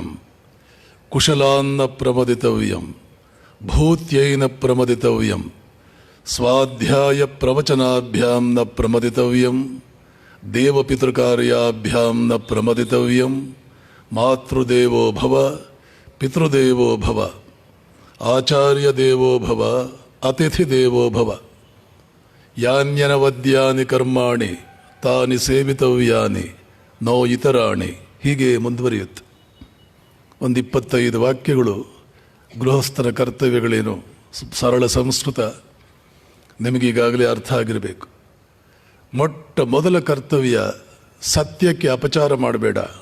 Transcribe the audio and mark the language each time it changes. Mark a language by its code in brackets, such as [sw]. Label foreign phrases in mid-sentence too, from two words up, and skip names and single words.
[sa] ಕುಶಲಾನ್ನ ಪ್ರಮದಿತವ್ಯಂ ಭೂತ್ಯೈನ ಪ್ರಮದಿತವ್ಯಂ ಸ್ವಾಧ್ಯಾಯ ಪ್ರವಚನಾಭ್ಯಾಂ ನ ಪ್ರಮದಿತವ್ಯಂ ದೇವಪಿತೃಕಾರ್ಯಾಭ್ಯಾಂ ನ ಪ್ರಮದಿತವ್ಯಂ ಮಾತೃದೇವೋ ಭವ ಪಿತೃದೇವೋ ಭವ ಆಚಾರ್ಯ ದೇವೋ ಭವ ಅತಿಥಿ ದೇವೋ ಭವ ಯಾನ್ಯನವದ್ಯಾನಿ ಕರ್ಮಾಣಿ ತಾನಿ ಸೇವಿತವ್ಯಾನಿ ನೋ ಇತರಾಣಿ. [kn] ಹೀಗೆ ಮುಂದುವರಿಯುತ್ತೆ. ಒಂದು 25 ವಾಕ್ಯಗಳು ಗೃಹಸ್ಥರ ಕರ್ತವ್ಯಗಳೇನು. ಸರಳ ಸಂಸ್ಕೃತ, ನಿಮಗೀಗಾಗಲೇ ಅರ್ಥ ಆಗಿರಬೇಕು. ಮೊಟ್ಟ ಮೊದಲ ಕರ್ತವ್ಯ ಸತ್ಯಕ್ಕೆ ಅಪಚಾರ ಮಾಡಬೇಡ.